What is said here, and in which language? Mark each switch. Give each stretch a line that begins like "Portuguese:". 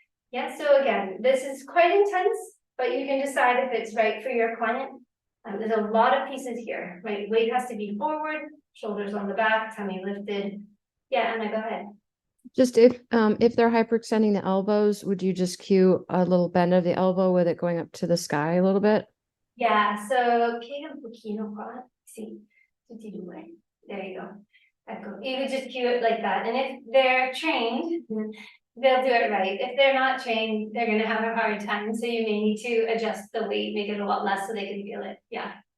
English: Yeah, so again, this is quite intense, but you can decide if it's right for your client. There's a lot of pieces here, right? Weight has to be forward, shoulders on the back, tummy lifted. Yeah, Anna, go ahead. Just if they're hyperextending the elbows, would you just cue a little bend of the elbow with it going up to the sky a little bit? Yeah, so
Italian: piega un pochino qua. Sì, tutti e due.
English: There you go. Ecco, you would just cue it like that. And if they're trained, they'll do it right. If they're not trained, they're gonna have a hard time. So you may need to adjust the weight, make it a lot less so they can feel it. Yeah.